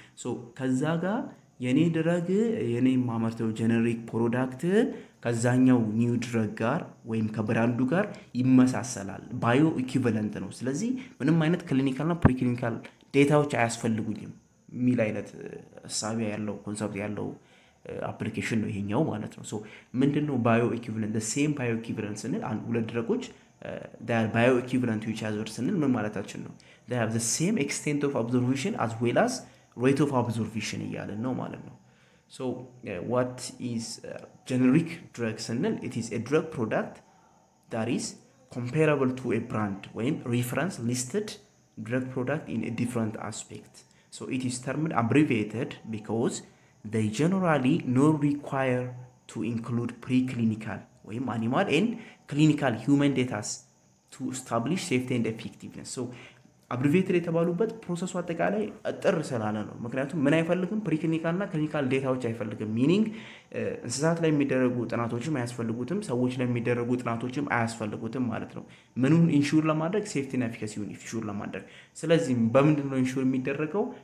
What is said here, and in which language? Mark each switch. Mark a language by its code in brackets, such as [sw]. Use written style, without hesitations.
[am] so ከዛ ጋር የኔ ድረግ የኔ ማመርተው ጄኔሪክ ፕሮዳክት ከዛኛው ኒው ድረግ ጋር ወይም ከብራንዱ ጋር ይመሳሰላል ባዮ ኢኩቪቫለንት ነው። ስለዚህ ምንም አይነት ክሊኒካልና ፕሪክሊኒካል ዴታዎች አያስፈልጉኝም ሚል አይነት ሐሳብ ያለው ኮንሰፕት ያለው አፕሊኬሽን ነው ይሄኛው ማለት ነው። ሶ ምንድነው ባዮ ኢኩቪቫለንት [en] the same bio equivalent [am] ስንል አንድ ሁለት ድረጎች [en] they are bio equivalent to each other [am] ስንል ምን ማለታችን ነው? [en] they have the same extent of absorption as well as rate of absorption [am] እያለን ነው ማለት ነው። [en] so what is generic drug ስንል it is a drug product that is comparable to a brand ወይም reference listed drug product in a different aspect. so it is termed abbreviated because they generally not require to include preclinical ወይም animal and clinical human data to establish safety and effectiveness. [am] So አብሪቬትድ የተባሉበት ፕሮሰሱ አጠቃላይ አጥር ስላለ ነው። ምክንያቱም ምን አይፈልግም ፕሪክሊኒካል እና ክሊኒካል ዴታዎች አይፈልግም። ሚኒንግ እንስሳት ላይ የሚደረጉ ጥናቶችም አያስፈልጉትም፣ ሰዎች ላይ የሚደረጉ ጥናቶችም አያስፈልጉትም ማለት ነው። ምኑን ኢንሹር ለማድረግ ሴፍቲ እና ኤፊካሲውን ኢንሹር ለማድረግ። ስለዚህ በምንድን ነው ኢንሹር የሚደረገው?